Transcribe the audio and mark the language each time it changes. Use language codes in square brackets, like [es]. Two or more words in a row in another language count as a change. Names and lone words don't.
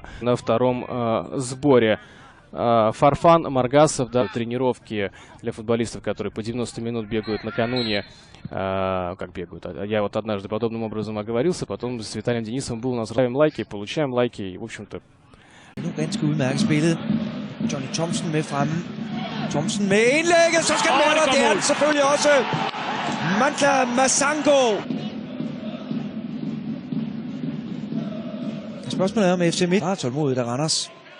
[ru] На втором сборе Фарфан, Маргасов, да, тренировки для футболистов, которые по 90 минут бегают накануне. Как бегают? Я вот однажды подобным образом оговорился. Потом с Виталием Денисовым был у нас. Ставим лайки, получаем лайки. И, в общем-то, [da] Nu ganske udmærket spillet. Johnny Thomsen med fremme. Thomsen med indlægget, så skal den være der. Det er den selvfølgelig også. Mantla Masango. Spørgsmålet er om FC Midt. Meget tålmodigt af Randers.